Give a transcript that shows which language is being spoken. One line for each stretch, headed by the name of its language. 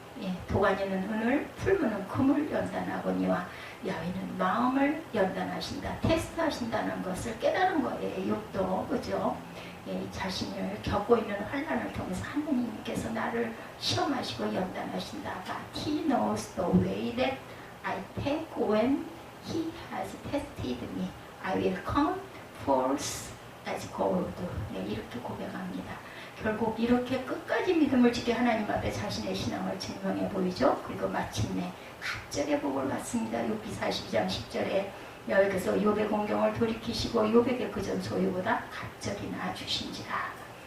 Korean: 예, 도가니는 은을, 풀무는 금을 연단하거니와 야훼는 마음을 연단하신다, 테스트하신다는 것을 깨달은 거예요. 욥도 그죠? 예, 자신을 겪고 있는 환난을 통해서 하나님께서 나를 시험하시고 연단하신다.
English: But he knows the way that I take when he has tested me. I will come forth as gold.
Korean: 네, 이렇게 고백합니다. 결국 이렇게 끝까지 믿음을 지켜 하나님 앞에 자신의 신앙을 증명해 보이죠. 그리고 마침내 갑절의 복을 받습니다. 욥기 42장 10절에 여호와께서 욥의 공경을 돌이키시고 욥에게 그전 소유보다 갑절이나 주신지라.